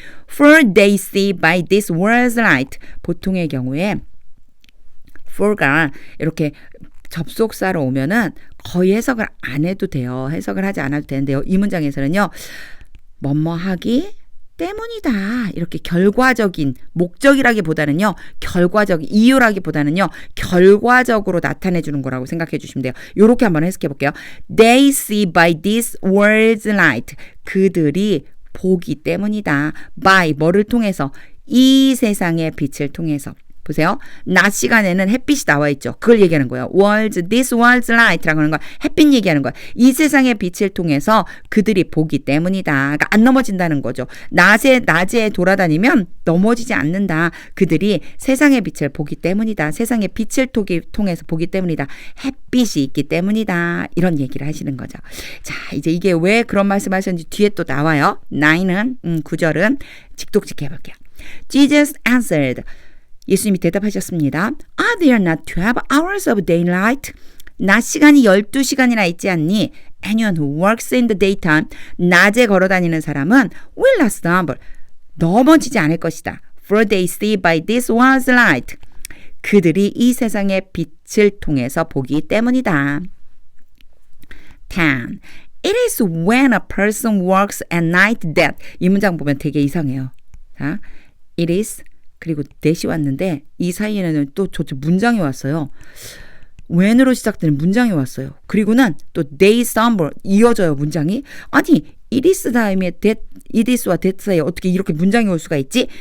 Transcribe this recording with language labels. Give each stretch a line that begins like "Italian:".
English: For they see by this world's light,
Korean: 보통의 경우에 for가 이렇게 접속사로 오면은 거의 해석을 안 해도 돼요. 해석을 하지 않아도 되는데요. 이 문장에서는요. 뭐뭐하기 때문이다. 이렇게 결과적인 목적이라기보다는요. 이유라기보다는요. 결과적으로 나타내 주는 거라고 생각해 주시면 돼요. 이렇게 한번 해석해 볼게요.
English: They see by this world's light.
Korean: 그들이 보기 때문이다. by 뭐를 통해서? 이 세상의 빛을 통해서. 보세요. 낮 시간에는 햇빛이 나와 있죠. 그걸 얘기하는 거예요.
English: this world's light
Korean: 라고 하는 거 햇빛 얘기하는 거예요. 이 세상의 빛을 통해서 그들이 보기 때문이다. 그러니까 안 넘어진다는 거죠. 낮에 돌아다니면 넘어지지 않는다. 그들이 세상의 빛을 보기 때문이다. 세상의 빛을 통해서 보기 때문이다. 햇빛이 있기 때문이다. 이런 얘기를 하시는 거죠. 자, 이제 이게 왜 그런 말씀 하셨는지 뒤에 또 나와요. 9절은 직독직 해볼게요.
English: Jesus answered.
Korean: 예수님이 대답하셨습니다.
English: Are there not 12 hours of daylight?
Korean: 낮 시간이 12시간이나 있지 않니?
English: Anyone who works in the daytime,
Korean: 낮에 걸어다니는 사람은
English: will not stumble,
Korean: 넘어지지 않을 것이다.
English: For they see by this world's light.
Korean: 그들이 이 세상의 빛을 통해서 보기 때문이다. 10.
English: It is when a person works at night that.
Korean: 이 문장 보면 되게 이상해요. 자, it is 그리고 that이 왔는데 이 사이에는 또 문장이 왔어요. when으로 시작되는 문장이 왔어요. 그리고는 또
English: they stumble
Korean: 이어져요. 문장이. 아니 it is 다음에 that, it is와 that 사이에 어떻게 이렇게 문장이 올 수가 있지?